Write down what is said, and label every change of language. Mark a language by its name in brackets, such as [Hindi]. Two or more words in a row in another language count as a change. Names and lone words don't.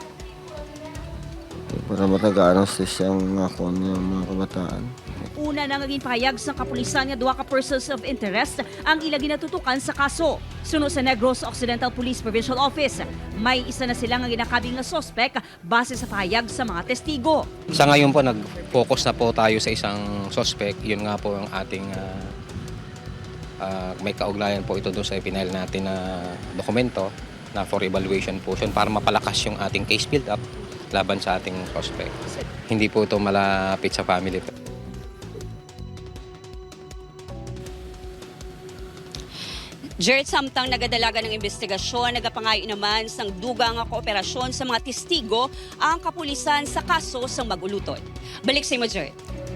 [Hiligaynon] Para matagaan ang sisyang mga kon yung mga kabataan. Una na naging pahayag sa kapulisan nga 2 ka [English] persons of interest [Hiligaynon] ang ila ginatutukan sa kaso. Sunod sa Negros Occidental Police Provincial Office, may isa na sila nga ginakabing na sospek base sa pahayag sa mga testigo. [Filipino] Sa ngayon po, nag-focus na po tayo sa isang suspect. Yun nga po ang ating may kaugnayan po ito doon sa ipinail natin na dokumento na [English] for evaluation [Filipino] po para mapalakas yung ating [English] case build-up [Filipino] laban sa ating suspect. Hindi po ito malapit sa family. [Hiligaynon] Jert, samtang nagadalaga ng investigasyon, nagapangayo naman sang duga nga kooperasyon sa mga testigo ang kapulisan sa kaso sang magulutod. Balik sa imo, Jert.